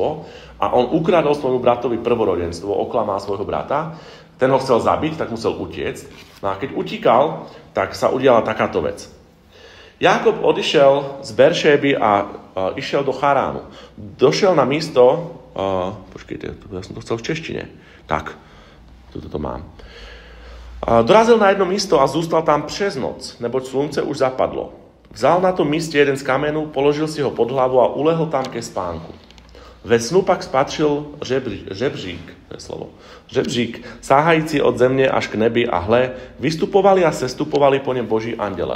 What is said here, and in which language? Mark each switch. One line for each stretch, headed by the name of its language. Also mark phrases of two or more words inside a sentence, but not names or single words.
Slovak: A on ukradol svojmu bratovi prvorodenstvo, oklamal svojho brata, ten ho chcel zabiť, tak musel utiecť. No a keď utíkal, tak sa udiala takáto vec. Jákob odišiel z Beršéby a išiel do Charánu. Došiel na místo, počkejte, ja som to chcel v češtine. Tak, tuto to mám.
Czech: Dorazil na jedno místo a zústal tam přes noc, neboť slunce už zapadlo. Vzal na tom míste jeden z kamenu, položil si ho pod hlavu a ulehl tam ke spánku. Ve snu pak spatřil žebřík, sáhající od země až k nebi, a hle, vystupovali a sestupovali po něm boží andělé.